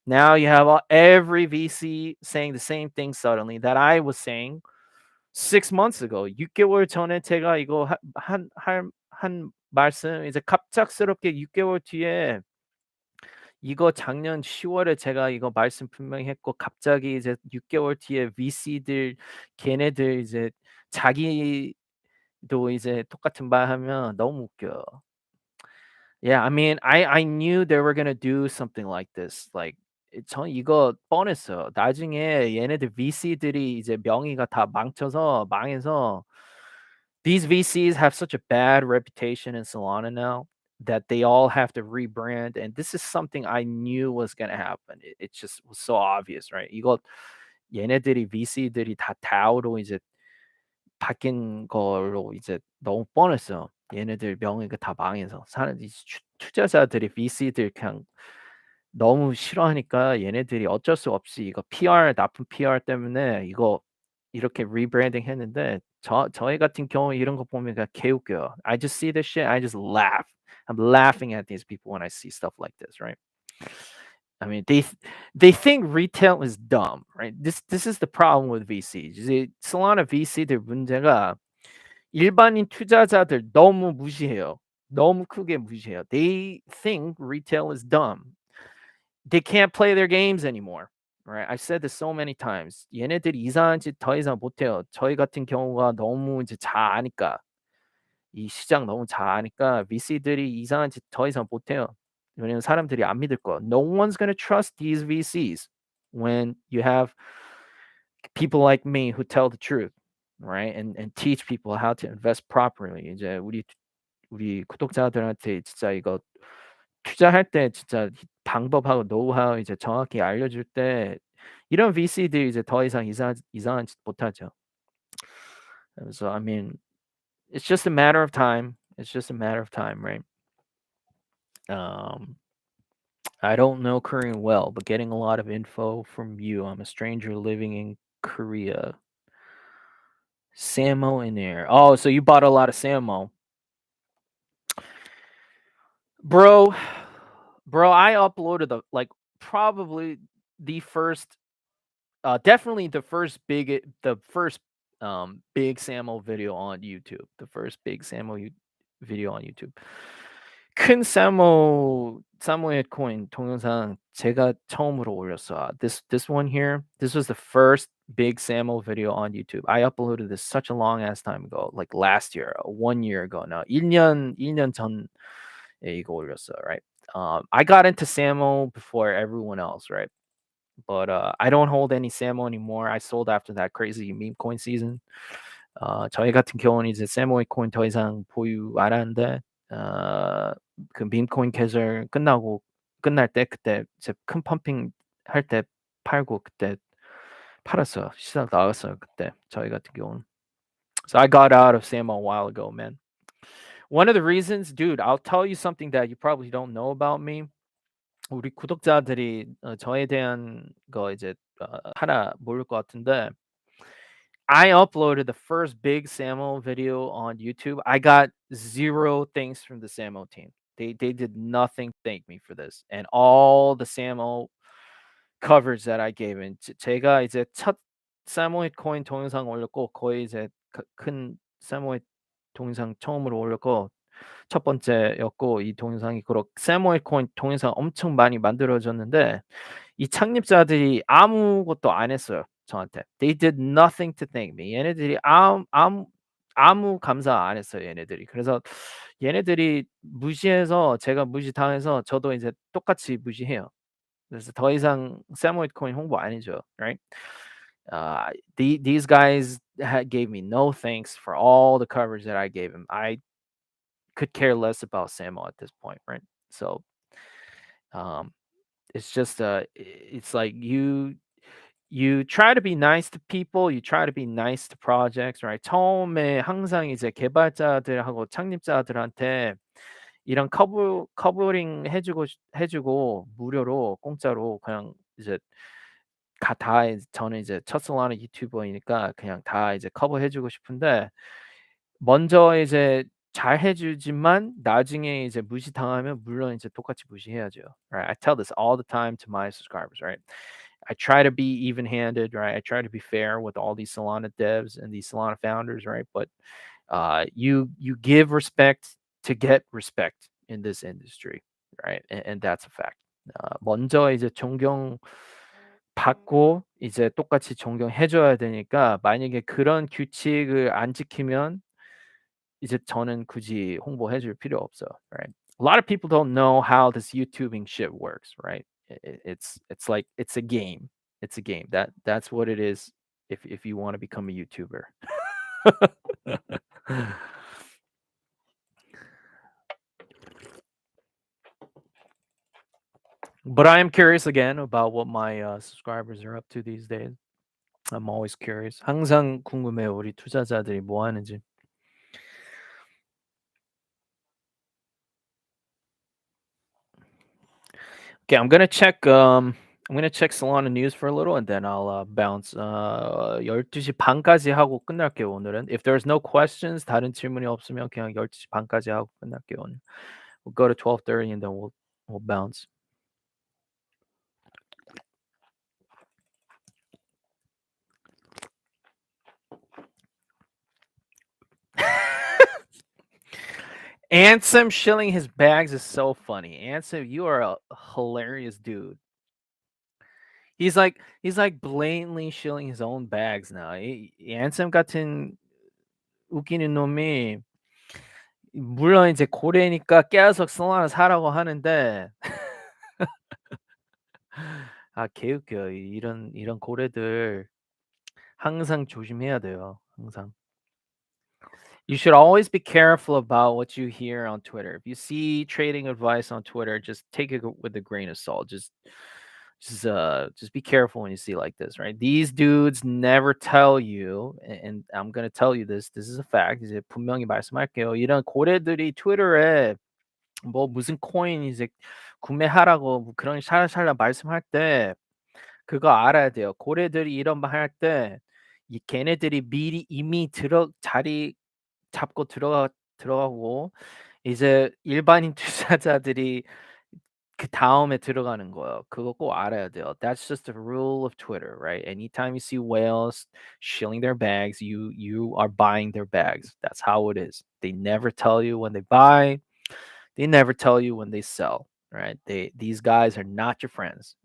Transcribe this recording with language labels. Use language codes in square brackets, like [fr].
[en] Now you have every VC saying the same thing suddenly that I was saying 6 months ago. [ko] 6개월 전에 제가 이거 한 말씀 이제 갑작스럽게 6개월 뒤에 이거 작년 10월 월에 제가 이거 말씀 분명히 했고 갑자기 이제 6개월 뒤에 VC들 걔네들 이제 자기도 이제 똑같은 말 하면 너무 웃겨요. [en] Yeah, I mean, I knew they were gonna do something like this. [ko] Like 전 이거 뻔했어요. 나중에 얘네들 VC들이 이제 명의가 다 망해서 [en] these VCs have such a bad reputation in Solana now that they all have to rebrand, and this is something I knew was gonna happen. It just was so obvious, right? [ko] 이거 얘네들이 VC들이 다 DAO로 이제 바뀐 걸로 이제 너무 뻔했어요. 얘네들 명의가 다 망해서 사람 이 투자자들이 VC들 그냥 너무 싫어하니까 얘네들이 어쩔 수 없이 이거 PR 나쁜 PR 때문에 이거 이렇게 리브랜딩 했는데 저희 같은 경우에 이런 거 보면 그냥 개웃겨요. [en] I just see this shit, I just laugh. I'm laughing at these people when I see stuff like this, right? I mean, they think retail is dumb, right? This is the problem with VCs. [ko] 이제 Solana VC들 문제가 일반인 투자자들 너무 무시해요. 너무 크게 무시해요. [en] They think retail is dumb. They can't play their games anymore. Right? I've said this so many times. [ko] 얘네들이 이상한 짓 더 이상 못해요. 저희 같은 경우가 너무 이제 잘 아니까 이 시장 너무 잘 아니까 VC들이 이상한 짓 더 이상 못해요. 왜냐면 사람들이 안 믿을 거야. [en] No one's gonna trust these VCs when you have people like me who tell the truth, right? And teach people how to invest properly. [ko] 이제 우리 구독자들한테 진짜 이거 투자할 때 진짜 방법하고 노하우 이제 정확히 알려줄 때 이런 VC들이 이제 더 이상 이상한 짓 못하죠. [en] So I mean, it's just a matter of time. It's just a matter of time, right? Um, I don't know Korean well, but getting a lot of info from you. I'm a stranger living in Korea. Samo in there. Oh, so you bought a lot of Samo, bro. Bro, I uploaded probably the first definitely the first big Samo video on YouTube. The first big Samo video on YouTube. [ko] 큰 사모의 코인 동영상 제가 처음으로 올렸어. [en] This one here, this was the first big Samo video on YouTube. I uploaded this such a long ass time ago, like last year, 1 year ago now. [ko] 1년 전에 이거 올렸어, right? [en] I got into Samo before everyone else, right? But I don't hold any Samo anymore. I sold after that crazy meme coin season. [ko] 저희 같은 경우는 이제 세모이 코인 더 이상 보유 안 하는데 그 밈 코인 계절 끝날 때 그때 이제 큰 펌핑 할 때 팔고 그때 팔았어요. 시장 나갔어요 그때 저희 같은 경우는. [en] So I got out of Samo a while ago, man. One of the reasons, dude, I'll tell you something that you probably don't know about me. [ko] 우리 구독자들이 저에 대한 거 이제 하나 모를 것 같은데 [en] I uploaded the first big Samo video on YouTube. I got 0 thanks from the Samo team. They did nothing to thank me for this. And all the Samo coverage that I gave in [ko] 제가 이제 첫 사모잇 코인 동영상 올렸고 거의 이제 큰 사모잇 동영상 처음으로 올렸고 첫 번째였고 이 동영상이 그렇 사모잇 코인 동영상 엄청 많이 만들어졌는데 이 창립자들이 아무것도 안 했어요, 저한테. [en] They did nothing to thank me. [ko] 얘네들이 아무 감사 안 했어요, 얘네들이. 그래서 얘네들이 무시해서 제가 무시당해서 저도 이제 똑같이 무시해요. 그래서 더 이상 사모이드 코인 홍보 안 해줘요, right? [en] These guys gave me no thanks for all the coverage that I gave him. I could care less about Samo at this point, right? So, um, it's just it's like you try to be nice to people, you try to be nice to projects, right? 처음에 항상 이제 개발자들하고 창립자들한테 이런 커버링 해주고 무료로 공짜로 그냥 이제 저는 이제 첫 솔라나 유튜버이니까 그냥 다 이제 커버해주고 싶은데 먼저 이제 잘 해주지만 나중에 이제 무시당하면 물론 이제 똑같이 무시해야죠. Right? I tell this all the time to my subscribers, right? I try to be even-handed, right? I try to be fair with all these Solana devs and these Solana founders, right? But you give respect to get respect in this industry, right? And that's a fact. [ko] 먼저 이제 존경받고 이제 똑같이 존경해줘야 되니까 만약에 그런 규칙을 안 지키면 이제 저는 굳이 홍보해줄 필요 없어, right? [en] A lot of people don't know how this YouTubing shit works, right? It's like it's a game. It's a game. That's what it is if you want to become a YouTuber. But I am curious again about what my subscribers are up to these days. I'm always curious. [ko] 항상 궁금해요. 우리 투자자들이 뭐 하는지. [en] Okay, I'm gonna check. I'm gonna check Solana news for a little and then I'll bounce. [ko] 12시 반까지 하고 끝날게요, 오늘은. [en] If there's no questions, [ko] 다른 질문이 없으면 그냥 12시 반까지 하고 끝날게요, 오늘. [en] We'll go to 12:30 and then we'll bounce. Ansem shilling his bags is so funny. Ansem, you are a hilarious dude. He's like blatantly shilling his own bags now. [ko] Ansem 같은 웃기는 놈이 물론 이제 고래니까 계속 솔라나 사라고 하는데 아 개웃겨요. 이런 고래들 항상 조심해야 돼요. 항상. [en] You should always be careful about what you hear on Twitter. If you see trading advice on Twitter, just take it with a grain of salt. Just be careful when you see like this, right? These dudes never tell you, and I'm gonna tell you this. This is a fact. [ko] 이제 분명히 말씀할게요. 이런 고래들이 트위터에 뭐 무슨 코인 이제 구매하라고 뭐 그런 샬랄샬랄 말씀할 때 그거 알아야 돼요. 고래들이 이런 말 할 때 이 걔네들이 미리 이미 자리 잡고 들어가고 이제 일반인 투자자들이 그다음에 들어가는 거예요. 그거 꼭 알아야 돼요. [en] That's just the rule of Twitter, right? Anytime you see whales shilling their bags, you are buying their bags. That's how it is. They never tell you when they buy. They never tell you when they sell, right? These guys are not your friends.